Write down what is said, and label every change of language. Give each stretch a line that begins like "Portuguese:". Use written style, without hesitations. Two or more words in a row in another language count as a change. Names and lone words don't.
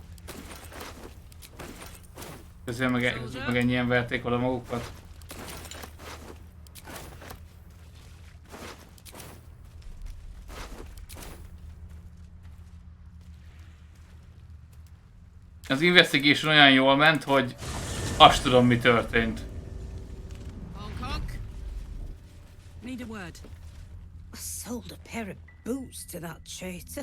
Hungarian: Közben meg ennyien verték oda magukat. Az investigation olyan jól ment, hogy azt tudom, mi történt.
English: Need a word. I sold a pair of boots to that traitor.